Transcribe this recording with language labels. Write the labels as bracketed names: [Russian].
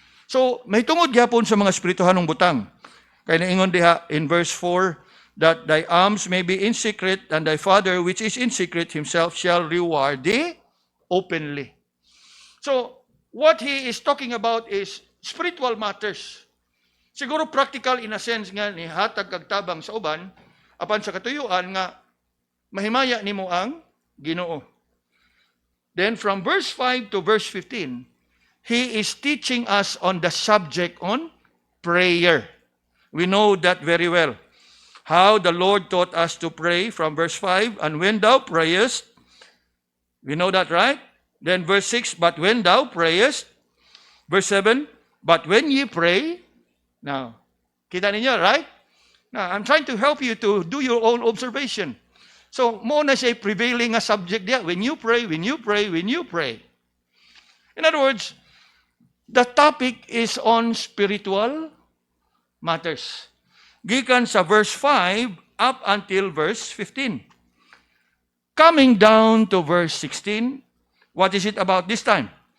[Cebuano] So, may tungod gyapon sa mga espirituhanong butang. Kaya naingon diha [English] in verse 4, that thy alms may be in secret, and thy Father which is in secret himself shall reward thee openly. So, what he is talking about is spiritual matters. [Cebuano] Siguro [English] practical in a sense [Cebuano] nga ni hatag kag tabang sa uban, apan sa katuyuan nga mahimaya nimo ang Ginoo. [English] Then from verse 5 to verse 15, he is teaching us on the subject on prayer. We know that very well. How the Lord taught us to pray from verse 5, and when thou prayest, we know that, right? Then verse 6, but when thou prayest, verse 7, but when ye pray, now, [Cebuano] kita ninyo, [English] right? Now, I'm trying to help you to do your own observation. [Cebuano] So, mo na siya prevailing nga subject diya. [English] When you pray, when you pray, when you pray. In other words, the topic is on spiritual matters. [Cebuano] Gikan sa verse 5 up until verse 15. [English] Coming down to verse 16, what is it about this time?